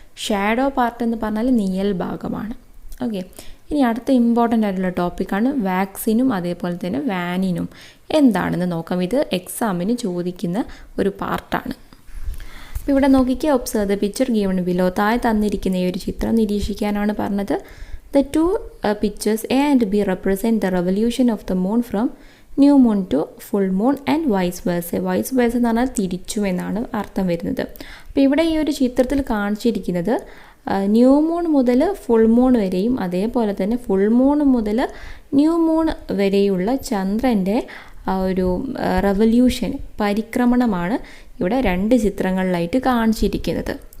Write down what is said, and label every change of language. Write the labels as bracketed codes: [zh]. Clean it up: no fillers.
[ml] Shadow part എന്ന് പറഞ്ഞാൽ നിഴൽ ഭാഗമാണ്. ഓക്കെ, ഇനി അടുത്ത ഇമ്പോർട്ടൻ്റ് ആയിട്ടുള്ള ടോപ്പിക്കാണ് വാക്സിനും അതേപോലെ തന്നെ വാനിനും എന്താണെന്ന് നോക്കാം. ഇത് എക്സാമിന് ചോദിക്കുന്ന ഒരു പാർട്ടാണ്. അപ്പോൾ ഇവിടെ നോക്കിക്കുക, [en] Observe the picture given below. [ml] താഴെ തന്നിരിക്കുന്ന ഈ ഒരു ചിത്രം നിരീക്ഷിക്കാനാണ് പറഞ്ഞത്. [en] The two pictures A and B represent the revolution of the moon from new moon to full moon and vice versa. [ml] Vice versa എന്ന് പറഞ്ഞാൽ തിരിച്ചു എന്നാണ് അർത്ഥം വരുന്നത്. അപ്പോൾ ഇവിടെ ഈ ഒരു ചിത്രത്തിൽ കാണിച്ചിരിക്കുന്നത് ന്യൂ മൂൺ മുതൽ ഫുൾ മൂൺ വരെയും അതേപോലെ തന്നെ ഫുൾ മൂൺ മുതൽ ന്യൂ മൂൺ വരെയുള്ള ചന്ദ്രൻ്റെ ഒരു റെവല്യൂഷൻ, പരിക്രമണമാണ് ഇവിടെ രണ്ട് ചിത്രങ്ങളിലായിട്ട് കാണിച്ചിരിക്കുന്നത്.